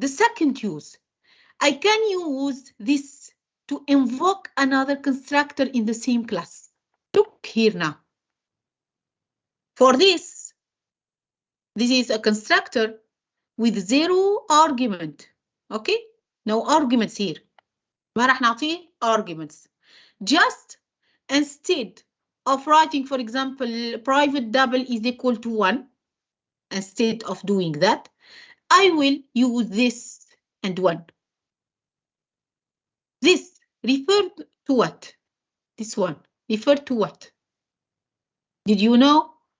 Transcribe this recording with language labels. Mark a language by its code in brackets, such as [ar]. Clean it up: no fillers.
[en] The second use, I can use this to invoke another constructor in the same class. Look here now. For this is a constructor with 0 argument. Okay? No arguments here. [ar] ما راح نعطيه arguments. [en] Just instead of writing, for example, private double is equal to 1, instead of doing that, I will use this and 1. This referred to what? This one referred to what? Did you know?